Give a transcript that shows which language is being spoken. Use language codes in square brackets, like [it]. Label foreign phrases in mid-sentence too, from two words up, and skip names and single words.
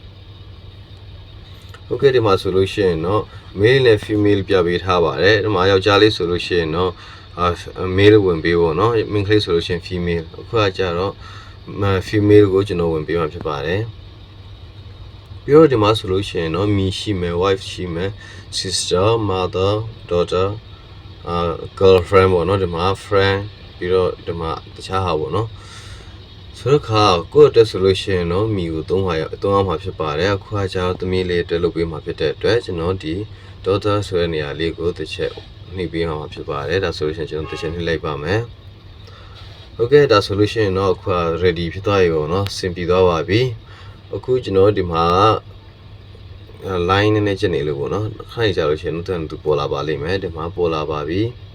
[my] โอเคဒီမှာဆိုလို့ရှိရင်တော့ male နဲ့ female ပြပေးထားပါတယ်ဒီမှာယောက်ျားလေးဆိုလို့ရှိရင်တော့male ဝင်ပေးဖို့เนาะမိန်းကလေးဆိုလို့ရှိရင် female အခုကကြတော့ female ကိုကျွန်တော်ဝင်ပေးမှာ ဖြစ်ပါတယ်ပြီးတော့ဒီမှာဆိုလို့ရှိရင်တော့မိရှိမယ် wife ရှိမယ် [en] sister mother daughter girlfriend [my] ပေါ့เนาะဒီမှာ friend ပြီးတော့ဒီမှာတခြားဟာပေါ့เนาะဆို တော့ခါကိုတက်ဆိုလို့ရှိရင်တော့မိကိုသုံးအောင်မှာဖြစ်ပါတယ်အခုကကြတော့သမီးလေးတက်လုပ်ပေးမှာဖြစ်တဲ့အတွက်ကျွန်တော်ဒီ daughter ဆိုတဲ့နေရာလေးကိုတစ်ချက်နှိပ်ပေးအောင်ဖြစ်ပါတယ်ဒါဆိုလို့ရှိရင်ကျွန်တော်တစ်ချက်နှိပ်လိုက်ပါမယ်ဟုတ်ကဲ့ဒါဆိုလို့ရှိရင်တော့အခု ready ဖြစ်သွားပြီပေါ့နော်စင်ပြီးသွားပါပြီအခုကျွန်တော်ဒီမှာ line နဲ့ချက်နေလို့ပေါ့နော်ခိုင်းကြလို့ရှိရင်တော့သူပေါ်လာပါလိမ့်မယ်ဒီမှာပေါ်လာပါပြီ